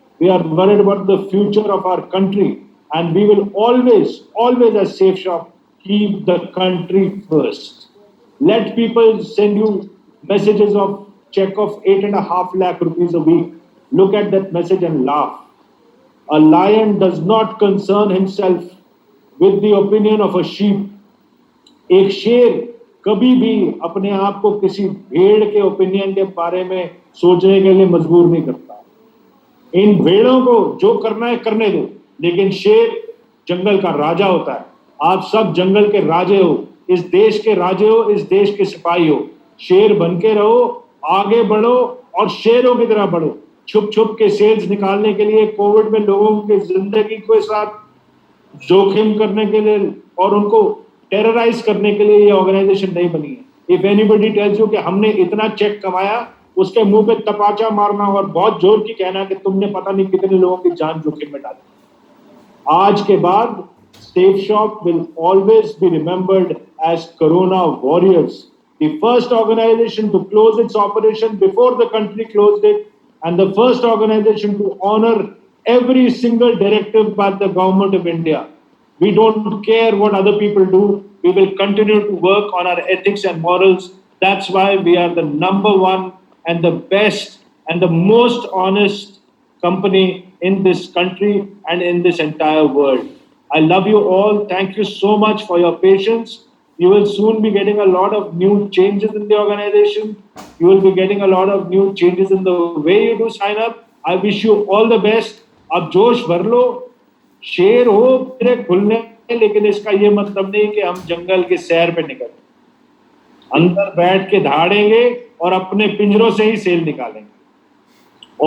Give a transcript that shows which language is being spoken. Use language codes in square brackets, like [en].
[en] We are worried about the future of our country. And we will always, always as Safe Shop, keep the country first. Let people send you messages of check of 8.5 lakh rupees a week. Look at that message and laugh. A lion does not concern himself with the opinion of a sheep. [hi] एक शेर कभी भी अपने आप को किसी भेड़ के ओपिनियन के बारे में सोचने के लिए मजबूर नहीं करता। इन भेड़ों को जो करना है करने दो, लेकिन शेर जंगल का राजा होता है। आप सब जंगल के राजे हो, इस देश के राजे हो, इस देश के सिपाही हो। शेर बन के रहो, आगे बढ़ो और शेरों की तरह बढ़ो। छुप छुप के सेल्स निकालने के लिए, कोविड में लोगों की जिंदगी के साथ जोखिम करने के लिए और उनको टेरराइज करने के लिए ये ऑर्गेनाइजेशन नहीं बनी है। [en] if anybody tells you [hi] कि हमने इतना चेक कमाया, उसके मुंह पे तपाचा मारना और बहुत जोर की कहना कि तुमने पता नहीं कितने लोगों की जान जोखिम में डाली। आज के बाद [en] Safe Shop will always be remembered as Corona Warriors, the first organization to close its operation before the country closed it, and the first organization to honor every single directive by the government of India. We don't care what other people do. We will continue to work on our ethics and morals. That's why we are the number one and the best and the most honest company in this country and in this entire world. I love you all. Thank you so much for your patience. You will soon be getting a lot of new changes in the organization. You will be getting a lot of new changes in the way you do sign up. I wish you all the best. [hi] अब जोश भर लो, शेर हो तेरे खुलने, लेकिन इसका ये मतलब नहीं कि हम जंगल के सैर पे निकल, अंदर बैठ के धाड़ेंगे और अपने पिंजरों से ही सेल निकालेंगे।